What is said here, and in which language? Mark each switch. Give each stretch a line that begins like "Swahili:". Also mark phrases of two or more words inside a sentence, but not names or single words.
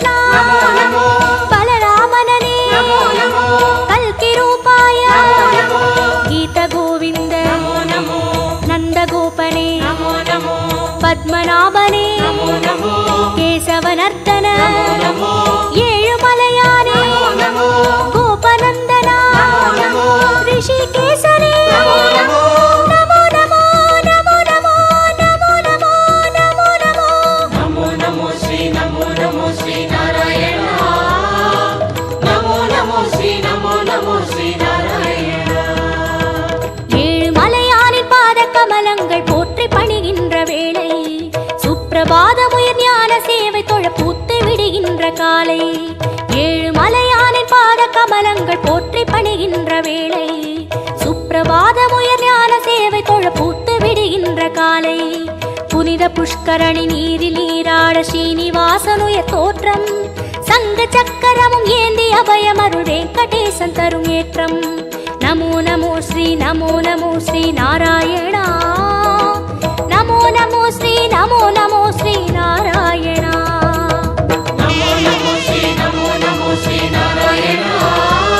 Sanskrit: नमो नमो बलरामनने नमो नमो कल्कि रूपाय नमो नमो गीत गोविंद नमो नमो नंद गोपने नमो नमो पद्मनाभने नमो नमो केशवनर्दन नमो नमो
Tamil: ஏழு மலையானே
Sanskrit: नमो गोपनंदना नमो ऋषिकेशने नमो नमो नमो नमो नमो नमो नमो नमो नमो नमो नमो नमो श्री नारायण। नमो नमो श्री नारायण।
Tamil: ஏழு மலையானின் பாத கமலங்கள் போற்றி பணிகின்ற வேளை சுப்பிரபாதமுயர் ஞான சேவை தொழ பூத்து விடுகின்ற காலை ஏழு மலையானின் பாத கமலங்கள் போற்றி பணிகின்ற வேளை சுப்பிரபாதமுயர் ஞான சேவை தொழ பூத்து விடுகின்ற காலை புனித புஷ்கரணி நீரில் நீராட ஸ்ரீனிவாசனுயர் தோற்றம் சங்க சக்கரமும் ஏந்தி அபயமருள் வெங்கடேசன் தரும் ஏற்றம்
Sanskrit: नमो नमो श्री नारायण। नमो नमो श्री नारायण। नमो नमो श्री नारायण।